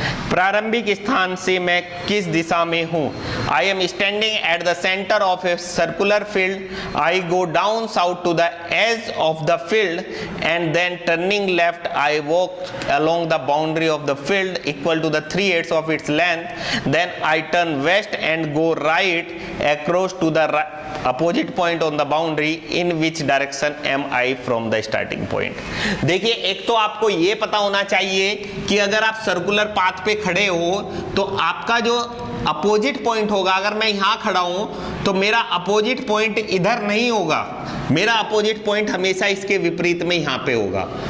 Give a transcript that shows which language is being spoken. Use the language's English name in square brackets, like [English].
[Hindi] प्रारंभिक स्थान से मैं किस दिशा में हूं? [English] I am standing at the centre of a circular field. I go down south to the edge of the field and then turning left I walk along the boundary of the field equal to the 3/8 of its length. Then I turn west and go right across to the opposite point on the boundary. In which direction am I from the starting point? [Hindi] देखिए, एक तो आपको ये पता होना चाहिए कि अगर आप सर्कुलर पाथ पे खड़े हो तो आपका जो अपोजिट पॉइंट होगा, अगर मैं यहां खड़ा हूं तो मेरा अपोजिट पॉइंट इधर नहीं होगा, मेरा अपोजिट पॉइंट हमेशा इसके विपरीत में यहां पे होगा।